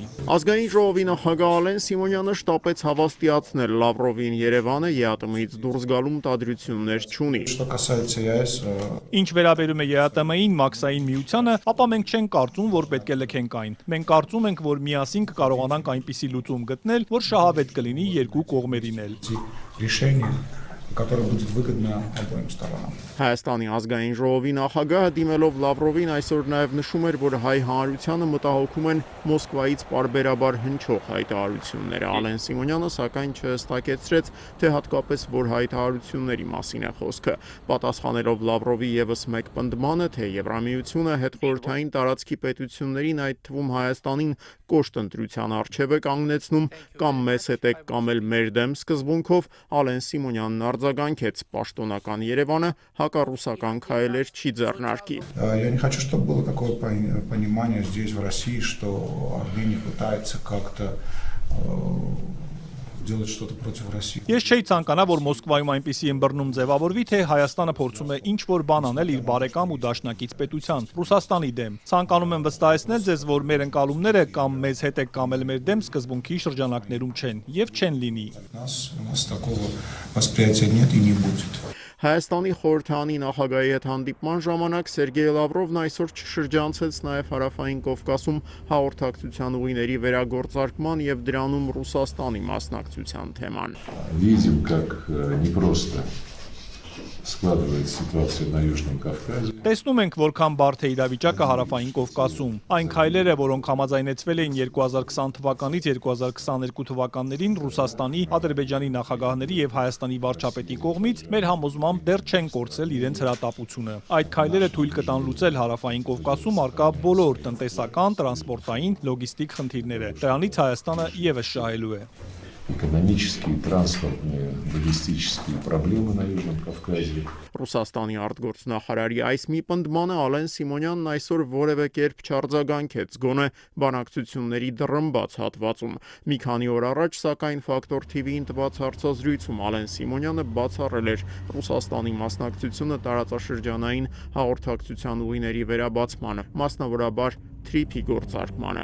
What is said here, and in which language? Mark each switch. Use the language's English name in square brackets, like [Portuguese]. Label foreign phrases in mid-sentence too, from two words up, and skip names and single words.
[Armenian] Ազգային ժողովի նախագահ Ալեն Սիմոնյանը շտապեց հավաստիացնել Լավրովին Երևանը ԵԱՏՄ-ից դուրս գալու մտադրություններ չունի։ Ինչ վերաբերում է ԵԱՏՄ-ին, Մաքսային միությանը, ապա մենք չենք կարծում, որ պետք է լքենք այն։ Մենք կարծում ենք, որ միասին կկարողանանք այնպիսի լուծում գտնել, որ շահավետ կլինի երկու կողմերին էլ։ [Russian] Которое будет выгодно обоим сторонам. [Armenian] Հայաստանի ազգային ժողովի նախագահը դիմելով Լավրովին այսօր նաև նշում էր, որ հայ հանրությանը մտահոգում են Մոսկվայից պարբերաբար հնչող հայտարարությունները։ Ալեն Սիմոնյանը սակայն չհստակեցրեց, թե հատկապես որ հայտարարությունների մասին է խոսքը։ Պատասխանելով Լավրովի եւս մեկ պնդմանը, թե Եվրամիությունը հետխորհրդային տարածքի պետություններին, այդ թվում Հայաստանին կոշտ ընտրության առջև է կանգնեցնում կամ մեզ հետ եք կամ էլ մեր դեմ սկզբունքով, Ալեն Սիմոնյանն արձագանքեց պաշտոնական Երևանը հակառուսական քայլեր չի ձեռնարկի։ [Russian] Я не хочу, чтобы было такое понимание здесь в России, что Армения пытается как-то делать что-то против России. [Armenian] Ես չէի ցանկանա, որ Մոսկվայում այնպիսի ըմբռնում ձևավորվի, թե Հայաստանը փորձում է ինչ որ բան անել իր բարեկամ ու դաշնակից պետության Ռուսաստանի դեմ։ Ցանկանում եմ վստահեցնել ձեզ, որ մեր ընկալումները կամ մեզ հետ եք կամ էլ մեր դեմ սկզբունքի շրջանակներում չեն եւ չեն լինի։ [Russian] У нас такого восприятия нет и не будет. [Armenian] Հայաստանի խորհրդանի նախագահի հետ հանդիպման ժամանակ Սերգեյ Լավրովն այսօր չշրջանցեց նաև Հարավային Կովկասում հաղորդակցության ուղիների վերագործարկման եւ դրանում Ռուսաստանի մասնակցության թեման։ [Russian] Видим, как непросто складывается ситуация на Южном Кавказе. [Armenian] Տեսնում ենք, որքան բարդ է իրավիճակը Հարավային Կովկասում։ Այն քայլերը, որոնք համաձայնեցվել էին 2020 թվականից 2022 թվականներին Ռուսաստանի, Ադրբեջանի նախագահների եւ Հայաստանի վարչապետի կողմից, մեր համոզմամբ դեռ չեն կորցրել իրենց հրատապությունը։ Այդ քայլերը թույլ կտան լուծել Հարավային Կովկասում առկա բոլոր տնտեսական, տրանսպորտային, լոգիստիկ խնդիրները։ Դրանից Հայաստանը եւս շահելու է։ [Russian] Экономические, транспортные, логистические проблемы на Южном Кавказе. [Armenian] Ռուսաստանի արտգործնախարարի այս մի պնդմանը Ալեն Սիմոնյանն այսօր որևէ կերպ չարձագանքեց, գոնե բանակցությունների դռնբաց հատվածում։ Մի քանի օր առաջ, սակայն Ֆակտոր TV-ին տված հարցազրույցում Ալեն Սիմոնյանը բացառել էր Ռուսաստանի մասնակցությունը տարածաշրջանային հաղորդակցության ուղիների վերաբացմանը, մասնավորաբար TRIP-ի գործարկմանը։